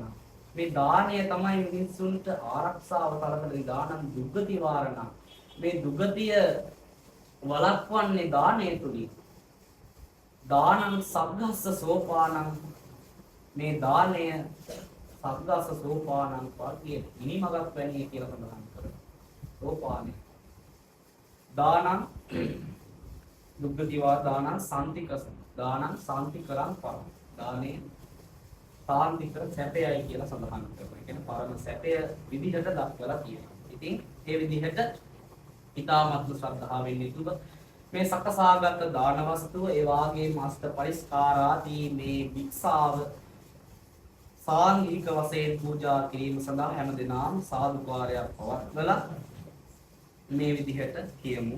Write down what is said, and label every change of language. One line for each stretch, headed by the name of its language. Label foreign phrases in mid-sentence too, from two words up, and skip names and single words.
Sinhala: මේ දානය තමයි මිනිසුන්ට ආරක්ෂාව සලකන
Pali: දානං දුක්ඛති වාරණ.
Sinhala: මේ දුගතිය වළක්වන්නේ දානය තුලින්.
Pali: දානං සග්ගස්ස සෝපානං.
Sinhala: මේ දානය
Pali: සද්දස්ස සෝපානං
Sinhala: වාක්‍ය ඉනිමගක් වැනි කියලා සඳහන් කරනවා.
Pali: සෝපානෙ. දානං දුක්ඛතිවා දානං සාන්තිකස. දානං සාන්තිකරං පරං. දානේ සාන්තිකර
Sinhala: සැපයයි කියලා සඳහන් කරනවා. ඒ කියන්නේ පරම සැපය විදිහට දක්වලා තියෙනවා. ඉතින් ඒ විදිහට ඊ타මත්ම ශ්‍රද්ධාවෙන් යුතුව මේ සකසාගත් දාන වස්තුව ඒ වාගේම අෂ්ට පරිස්කාරාදී මේ වික්ෂාව සාංගික වශයෙන් පූජා කිරීම සඳහා හැමදෙනාම සාදුකාරයක් පවත්වලා මේ විදිහට කියමු.